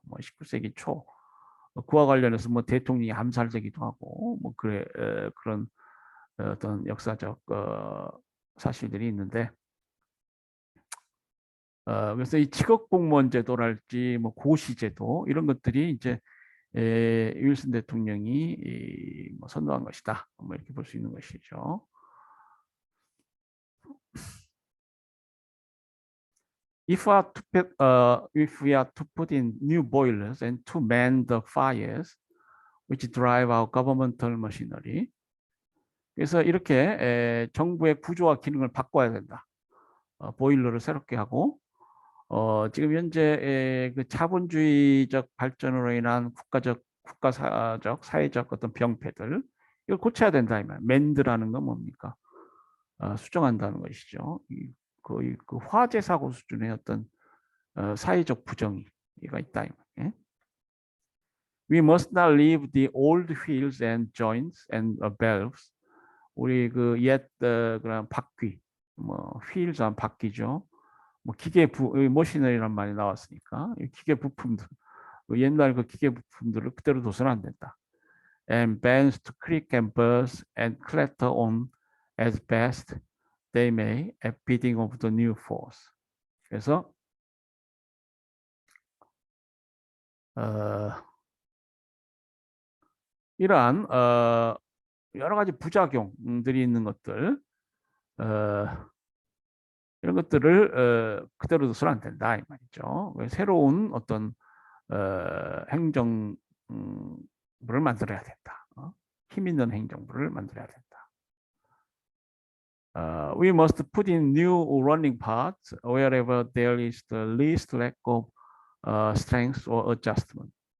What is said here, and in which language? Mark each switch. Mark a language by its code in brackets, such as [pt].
[ko] 뭐 19세기 초 그와 관련해서 뭐 대통령이 암살되기도 하고 뭐 그런 어떤 역사적 사실들이 있는데 그래서 이 직업 공무원 제도랄지 뭐 고시 제도 이런 것들이 이제 윌슨 대통령이 뭐 선도한 것이다. 뭐 이렇게 볼 수 있는 것이죠. [en] If we are to put in new boilers and to man the fires which drive our governmental machinery. [ko] 그래서 이렇게 정부의 구조와 기능을 바꿔야 된다. 보일러를 새롭게 하고 지금 현재 그 자본주의적 발전으로 인한 국가사적, 사회적 어떤 병폐들 이걸 고쳐야 된다. 맨드라는 건 뭡니까? 수정한다는 것이죠. 거의 그 화재 사고 수준의 어떤 사회적 부정이가 있다. 예? [en] We must not leave the old wheels and joints and valves. [ko] 우리 그 옛 그런 바퀴, 뭐 wheels한 바퀴죠. 뭐 기계 머시너리란 말이 나왔으니까 기계 부품들, 옛날 그 기계 부품들을 그대로 둬서는 안 된다. [en] And bends to creak and buzz and clatter on as best they may at bidding of the new force. [ko] 그래서 이러한 여러 가지 부작용들이 있는 것들, 이런 것들을 그대로 둬서는 안 된다 이 말이죠. 새로운 어떤 행정부를 만들어야 된다. 힘 있는 행정부를 만들어야 된다. [en] We must put in new running parts wherever there is the least lack of strength or adjustment.